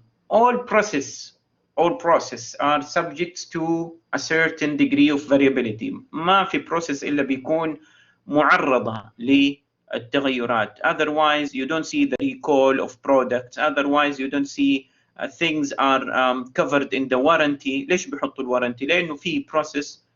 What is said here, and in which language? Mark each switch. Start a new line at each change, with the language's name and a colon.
English: All process are subject to a certain degree of variability.
Arabic: ما في process إلا بيكون معرضة للتغيرات.
English: Otherwise you don't see the recall of products. Otherwise you don't see things are covered in the warranty.
Arabic: ليش بيحطوا الورنتي؟ لأنه في
English: process